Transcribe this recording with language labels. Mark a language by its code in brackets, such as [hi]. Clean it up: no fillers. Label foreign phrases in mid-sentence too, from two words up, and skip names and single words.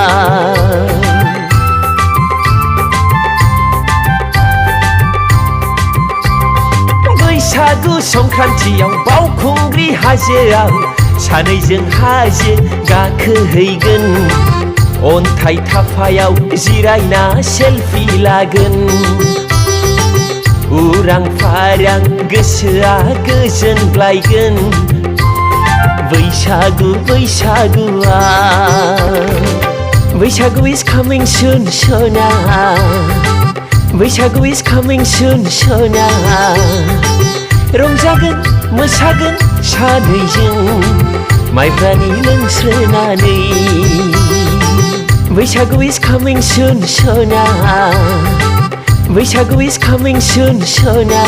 [brx] बैसागु संक्रान्तियाव बावखुंग्रि हाजोआव सानैजों हाजो गाखोहैगोन अन्थाइ थाफायाव जिरायना सेलफि लागोन उरां फारां गोसोआ गोजोनग्लायगोन बैसागु बैसागुआ [en] Bwisagu is coming soon, sona. Bwisagu is coming soon, sona. [brx] रंजागोन मोसागोन सानैजों माइब्रानि लोंस्रोनानै [en] Bwisagu is coming soon, sona. Bwisagu is coming soon, sona.